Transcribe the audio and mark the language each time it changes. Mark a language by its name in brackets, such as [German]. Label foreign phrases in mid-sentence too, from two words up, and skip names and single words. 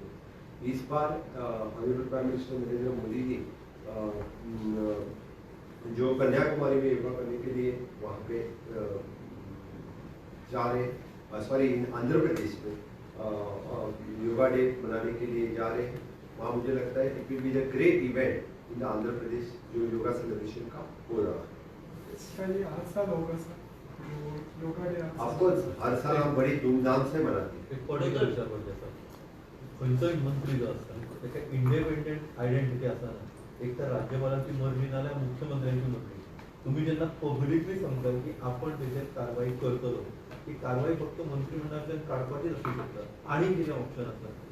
[Hindi] इस बार [English] Honourable Prime Minister [Hindi] नरेंद्र मोदी जी जो कन्याकुमारी में योगा करने के लिए वहाँ पे जा रहे हैं, सॉरी आंध्र प्रदेश में [English] Yoga Day [Hindi] मनाने के लिए जा रहे हैं। वहाँ मुझे लगता है [English] it will be the great event in Andhra Pradesh [Hindi] जो योगा सेलिब्रेशन का हो रहा है। हर साल होगा सर [English] Yoga Day? [Hindi] ऑफकोर्स हर साल हम बड़ी धूमधाम से मनाते हैं। [Konkani] एक पॉलिटिकल विचार पडते सर, खंयचोय मंत्री जो असता त्याका [English] independent identity [Konkani] आसा ना, एक तर राज्यपालांची मर्जी नाल्यार मुख्यमंत्र्यांची मर्जी। तुम्ही जेन्ना पब्लिकली सांगता की आपण तेचेर कारवाई करतलो, ती कारवाई फक्त मंत्रिमंडळांतल्यान काडपाचीच असू शकता आणि कितें ऑप्शन आसा?